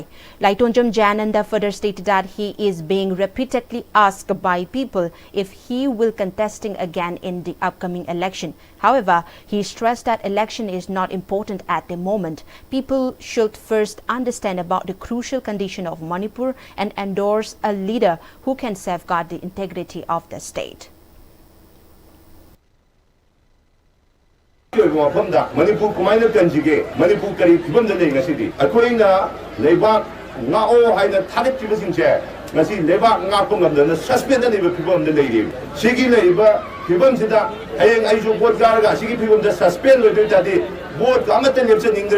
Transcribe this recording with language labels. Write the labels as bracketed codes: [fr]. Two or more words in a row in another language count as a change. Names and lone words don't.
[en] Laitonjam Jayananda further stated that he is being repeatedly asked by people if he will contesting again in the upcoming election. However, he stressed that election is not important at the moment. People should first understand about the crucial condition of Manipur and endorse a leader who can safeguard the integrity of the state. [mni] Manipur kumaina kanjige Manipur kari kibam da lenga sidi akoina lebak ngao haina thadik kibasing che ngasi lebak ngapong gamda suspend da leba kibam da leiri sigi leba kibam sida hayeng aisu bot garaga sigi kibam da suspend lo de tadi bot amata lepse ningre